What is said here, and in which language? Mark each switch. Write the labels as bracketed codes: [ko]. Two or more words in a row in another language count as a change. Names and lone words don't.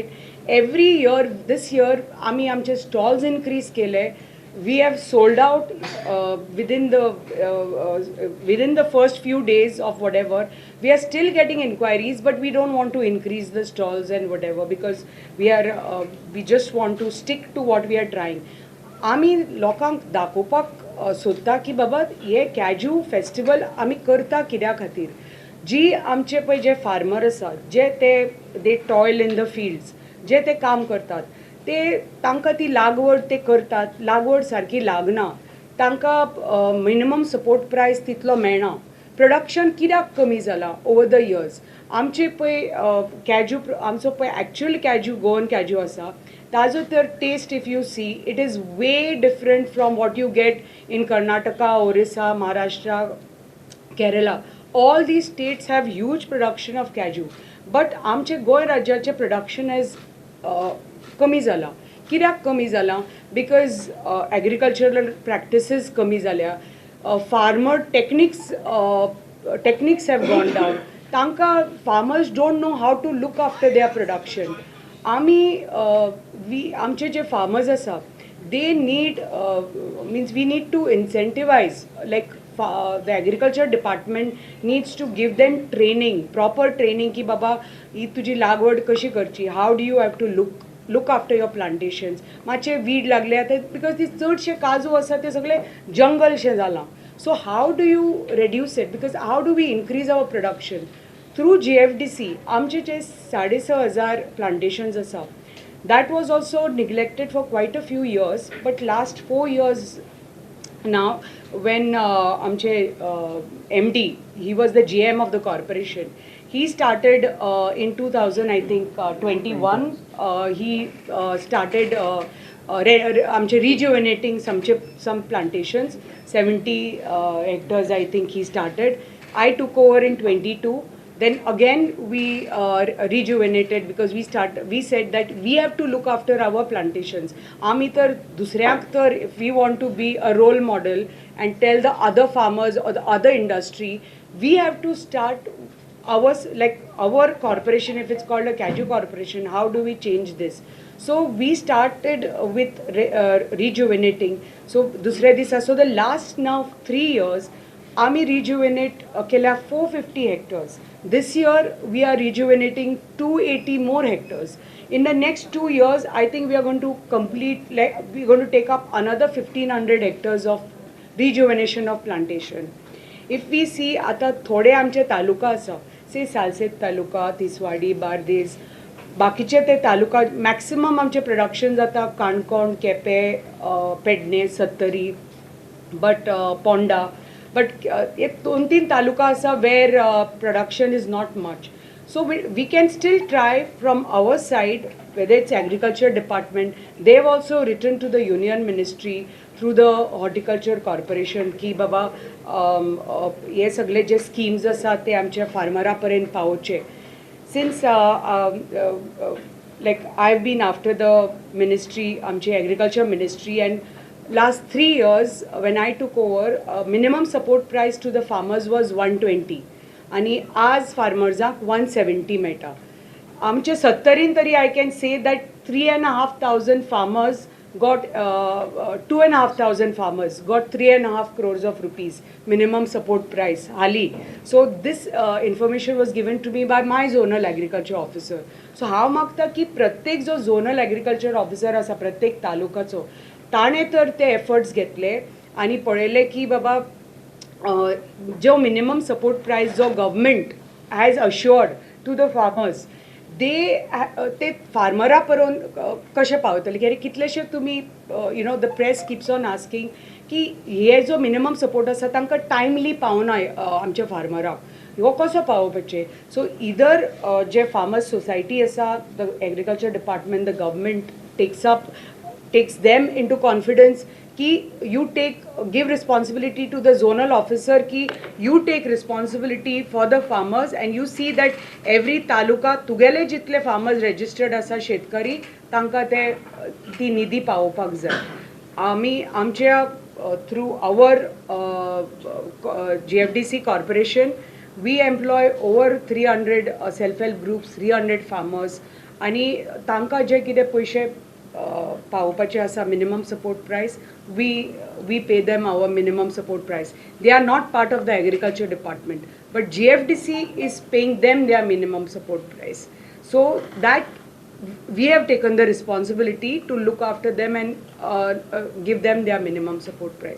[en] Every year, this year, आमचे stalls increase केले. We have sold out within the first few days of whatever. We are still getting inquiries, but we don't want to increase the stalls and whatever because we just want to stick to what we are trying. [kok] आमी लोकांक दाखोवपाक सोदता की बाबा हे [en] cashew festival [kok] आमी करता कित्या खातीर जी आमचे पळय जे फार्मर आसात जे [en] they toil in the fields [kok] जे ते काम करतात ते तांकां ती लागवड ते करतात लागवड सारकी लागना तांकां [en] minimum support price [kok] तितलो मेळना प्रोडक्शन कित्याक कमी जाला [en] over the years [kok] आमचे पळय कॅज्यू आमचो पळय [en] actual cashew Goan cashew [kok] आसा ताजो तर [en] taste if you see it is way different from what you get in Karnataka Orissa Maharashtra Kerala all these states have huge production of cashew but [kok] आमचे गोंय राज्याचे [en] production is [kok] कमी जाला कित्याक कमी जाला [en] because agricultural practices [kok] कमी जाल्या [en] farmer techniques have gone down तांकां farmers don't know how to look after their production [kok] आमचे जे फार्मर्स आसा [en] they need means we need to incentivise like the agriculture department needs to give them training, proper training [kok] की बाबा ही तुझी लागवड कशी करची [en] how do you have to look after your plantations मातशे [kok] वीड लागले आता [en] because [kok] ती चडशे काजू आसा ते सगळे जंगलशे जाला [en] so how do you reduce it because how do we increase our production through GFDC [kok] आमचे जे [en] 6,500 plantations आसा that was also neglected for quite a few years but last 4 years now when amche MD he was the GM of the corporation he started in 2000 I think 21 he started amche rejuvenating some plantations 70 hectares I think he started I took over in 22 then again we rejuvenated because we said that we have to look after our plantations [kok] आमी तर दुसऱ्याक तर [en] if we want to be a role model and tell the other farmers or the other industry we have to start our corporation if it's called a cashew corporation how do we change this so we started with rejuvenating so [kok] dusre disa [en] so the last now 3 years आमी rejuvenate केल्या 450 hectares this year we are rejuvenating 280 more hectares in the next 2 years I think we are going to complete we're going to take up another 1500 hectares of rejuvenation of plantation if we see [kok] आता थोडे आमचे तालुका आसा से सालसेत तालुका तिसवाडी बार्देस बाकीचे ते तालुका मॅक्सिमम आमचे प्रोडक्शन जाता काणकोण केपे पेडणे सत्तरी बट पोंडा [en] but [kok] एक 2-3 तालुका आसा [en] where production is not much so we can still try from our side whether it's agriculture department they've also written to the union ministry through the horticulture corporation [kok] की बाबा हे सगळे जे schemes आसा ते आमच्या फार्मरा पर्यंत पावोवचे [en] since like I've been after the ministry आमची agriculture ministry and last 3 years when I took over minimum support price to the farmers was 120 [kok] आणि आज farmersक 170 मेळटा आमचे 70 तरी [en] I can say that 3,500 farmers got 2,500 farmers got 3.5 crores of rupees minimum support price hali so this information was given to me by my zonal agriculture officer so [kok] हांव मागता की प्रत्येक जो zonal agriculture officer आसा प्रत्येक तालुकाचो ताणे तर ते एफर्ट्स घेतले आणि पळयले की बाबा जो [en] minimum support price जो government has assured to the farmers [kok] ते फार्मरा पर्यंत कशें पावतले कित्याक कितलेशे तुमी [en] you know the press keeps on asking [kok] की हे जो मिनिमम सपोर्ट आसा तांकां टायमली पावना आमच्या फार्मराक हो कसो पावोवपाचे [en] so either [kok] जे फार्मर्स सोसायटी आसा [en] the agriculture department the government takes up takes them into confidence कि you give responsibility to the zonal officer कि you take responsibility for the farmers and you see that every taluka [kok] तुगेले जितले [en] farmers registered [kok] आसा शेतकरी तांकां ते ती निधी पावोवपाक जाय. आमी आमच्या [en] through our GFDC corporation we employ over 300 self-help groups, 300 farmers [kok] आणि तांकां जे कितें पयशे पावोवपाचे आसा [en] minimum support price, we pay them our minimum support price. They are not part of the agriculture department, but GFDC is paying them their minimum support price. So that we have taken the responsibility to look after them and give them their minimum support price.